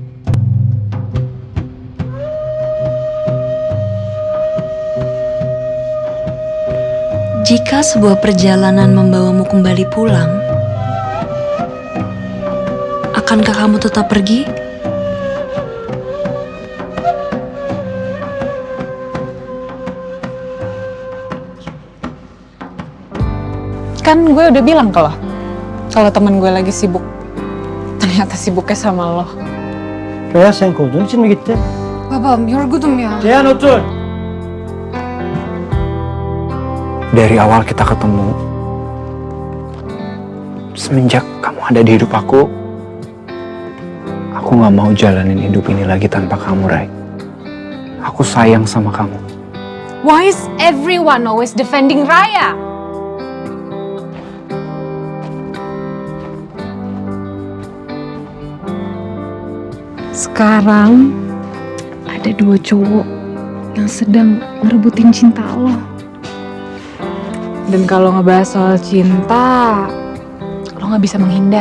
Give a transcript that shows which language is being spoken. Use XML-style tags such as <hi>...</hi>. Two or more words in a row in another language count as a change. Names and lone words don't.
<id>Jika sebuah perjalanan membawamu kembali pulang, akankah kamu tetap pergi? Kan gue udah bilang kalau teman gue lagi sibuk. Ternyata sibuknya sama lo.</id> <tr>Reyhan sen kovduğun için mi gitti? Babam yorgunum ya. Reyhan otur.</tr> <id>Dari awal kita ketemu, semenjak kamu ada di hidup aku gak mau jalanin hidup ini lagi tanpa kamu, Ray. Aku sayang sama kamu.</id> <en>Why is everyone always defending Raya?</en> <id>Sekarang ada dua cowok yang sedang ngerebutin cinta lo. Dan kalau ngebahas soal cinta, lo gak bisa menghindar.</id>